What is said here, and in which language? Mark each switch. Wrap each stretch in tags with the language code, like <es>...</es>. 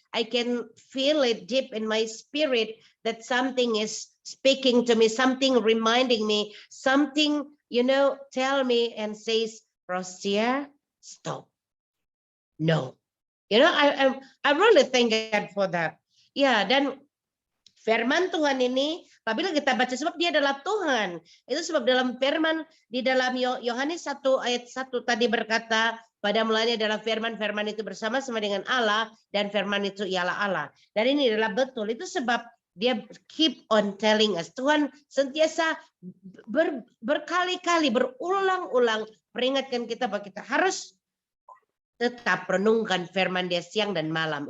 <en>I can feel it deep in my spirit that something is speaking to me, something reminding me, something, tell me and says, Rosia, stop. No. I really thank God for that.</en> <id>Ya, dan firman Tuhan ini, apabila kita baca, sebab Dia adalah Tuhan. Itu sebab dalam firman, di dalam Yohanes 1 ayat 1 tadi berkata, pada mulanya adalah firman, firman itu bersama-sama dengan Allah, dan firman itu ialah Allah. Dan ini adalah betul. Itu sebab Dia</id> <en>keep on telling us.</en> <id>Tuhan sentiasa berkali-kali, berulang-ulang peringatkan kita bahwa kita harus tetap renungkan firman Dia siang dan malam.</id>